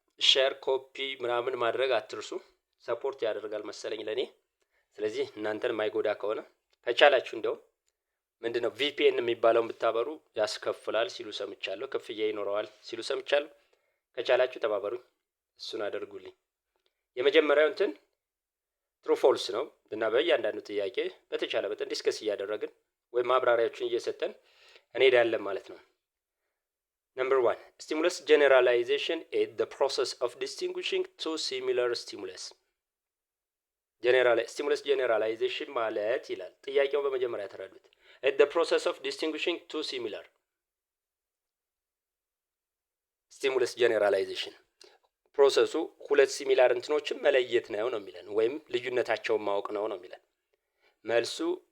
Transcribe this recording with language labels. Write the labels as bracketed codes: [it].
[am] ሼር ኮፒ ምናምን ማድረግ አትርሱ። ሰፖርት ያደርጋል መሰለኝ ለኔ። ስለዚህ እናንተን ማይጎዳ ከሆነ ከቻላችሁ እንደው ምንድነው ቪፒኤን የሚባለውን ብታበሩ ያስከፍላል ሲሉ ሰምቻለሁ። ክፍያ ይኖረዋል ሲሉ ሰምቻለሁ። ከቻላችሁ ተባበሩኝ፣ እሱን አድርጉልኝ። የመጀመሪያው እንትን ትሩ ፎልስ ነው እና በእያንዳንዱ ጥያቄ በተቻለ መጠን ዲስከስ እያደረግን ወይም ማብራሪያዎችን እየሰጠን እንሄዳለን ማለት ነው። [en] Number 1. Stimulus generalization is the process of distinguishing two similar stimulus. [am] Stimulus generalization ማለት ይላል ጥያቄው በመጀመሪያ ተረዱት። [en] Is the process of distinguishing two similar stimulus generalization [am] ፕሮሰሱ ሁለት ሲሚላር እንትኖችን መለየት ነው የሚለን ወይም ልዩነታቸውን ማወቅ ነው የሚለን። መልሱ